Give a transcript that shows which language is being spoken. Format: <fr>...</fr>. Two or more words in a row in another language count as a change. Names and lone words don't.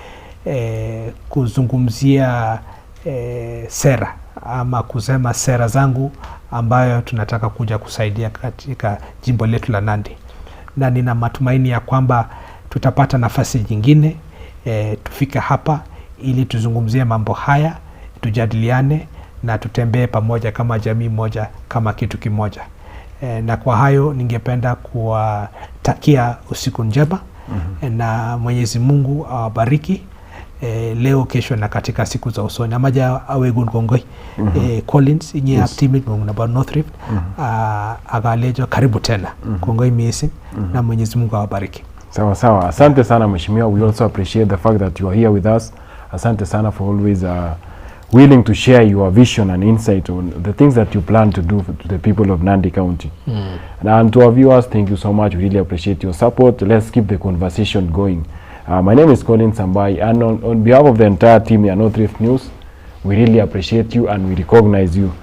<sw>kuzungumzia sera ama kusema sera zangu ambayo tunataka kuja kusaidia katika jimbo letu la Nandi, na nina matumaini ya kwamba tutapata nafasi nyingine tufike hapa ili tuzungumzie mambo haya, tujadiliane na tutembee pamoja kama jamii moja, kama kitu kimoja. Na kwa hayo ningependa kuwatakia usiku njema na Mwenyezi Mungu awabariki leo, kesho na katika siku za usoni.</sw> <kln>Amaja awegun kongoi Collins inye actimate na North Rift agalejo</kln> <sw>karibu tena</sw> <kln>kongoi miesi</kln> <sw>na Mwenyezi Mungu awabariki. Sawa sawa, asante sana mheshimiwa.</sw> <en>We also appreciate the fact that you are here with us.</en> <sw>Asante sana</sw> <en>for always willing to share your vision and insight on the things that you plan to do to the people of Nandi County. And to our viewers, thank you so much. We really appreciate your support. Let's keep the conversation going. My name is Colin Sambai, and on behalf of the entire team here at North Rift News, we really appreciate you and we recognize you.</en>